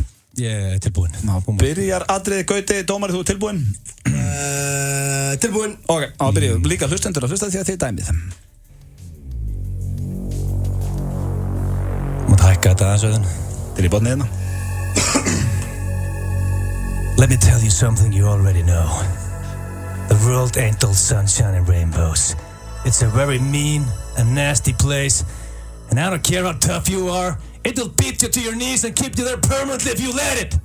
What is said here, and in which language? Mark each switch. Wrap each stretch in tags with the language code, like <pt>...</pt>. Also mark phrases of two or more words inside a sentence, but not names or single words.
<is>Ég er tilbúinn. Byrjar atriði Gauti, dómari, þú tilbúinn? Tilbúinn. Ok, byrjuðu. Líka hlustendur að hlusta því að þið dæmið. Mátt hækka þetta aðeins auðvitað. Þetta er í botnið hérna.</is> <en>Let me tell you something you already know. The world ain't all sunshine and rainbows. It's a very mean and nasty place. And I don't care how tough you are, it'll beat you to your knees and keep you there permanently if you let it.</en>